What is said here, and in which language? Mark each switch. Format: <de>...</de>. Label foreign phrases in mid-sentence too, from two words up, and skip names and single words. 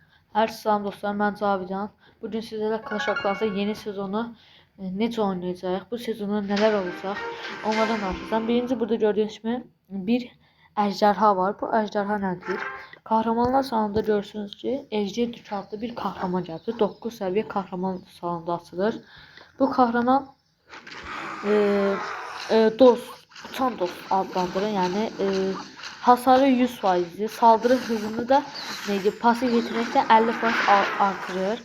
<az>Hər salam dostlar, mən Cavidan. Bugün sizlərlə Clash of Clans'ın yeni sezonu necə oynayacağıq, bu sezonda nələr olacaq, onlardan danışacağım. Birinci burada gördüyünüz kimi bir əjderha var. Bu əjderha nədir? Kahramanlar salonunda görürsünüz ki, Ejder Dük adlı bir kahraman gəldi. 9 səviyyə kahraman salonunda açılır. Bu kahraman dost, uçan dost adlandırır. Yəni hasarı 100%'dir.</az> <tr>Saldırı hızını da neydi? Pasif yetenekte 50% artırır.</tr>